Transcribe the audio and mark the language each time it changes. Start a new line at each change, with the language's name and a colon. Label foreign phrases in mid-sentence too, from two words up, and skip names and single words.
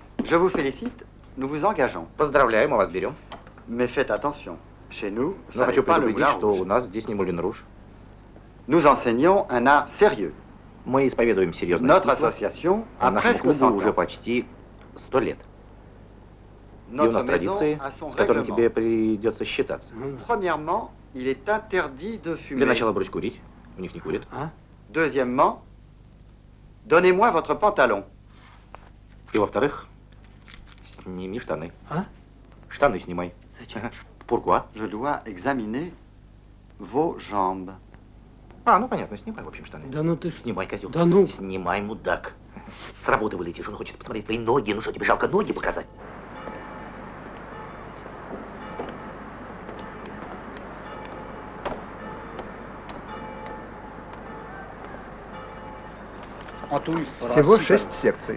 French: Je vous félicite, nous vous engageons.
Russian: Поздравляю, мы вас берем.
French: Mais faites attention. Chez nous,
Russian: Но
French: ça
Russian: хочу
French: n'est pas le
Russian: предупредить,
French: moulin
Russian: что у
French: rouge.
Russian: нас здесь не Мулин Руж.
French: Nous enseignons un art sérieux.
Russian: Мы исповедуем серьезное
French: Notre
Russian: искусство,
French: association
Russian: а
French: a
Russian: нашему
French: presque
Russian: клубу
French: 100
Russian: уже
French: ans.
Russian: почти 100 лет. И у
French: Notre
Russian: нас
French: maison
Russian: традиции,
French: a son
Russian: с которыми
French: règlement.
Russian: тебе придется считаться.
French: Premièrement, il est interdit de fumer.
Russian: Для начала брось курить. У них не курят.
French: Deuxièmement, donnez-moi votre pantalon.
Russian: И во-вторых, сними штаны. Штаны снимай. Зачем?
French: Pourquoi? Je dois examiner vos jambes.
Russian: А, ну понятно, снимай, в общем, штаны. Да ну ты... Снимай, козел. Да ну. Снимай, мудак. С работы вылетишь, он хочет посмотреть твои ноги. Ну что, тебе жалко ноги показать? Всего 6 секций.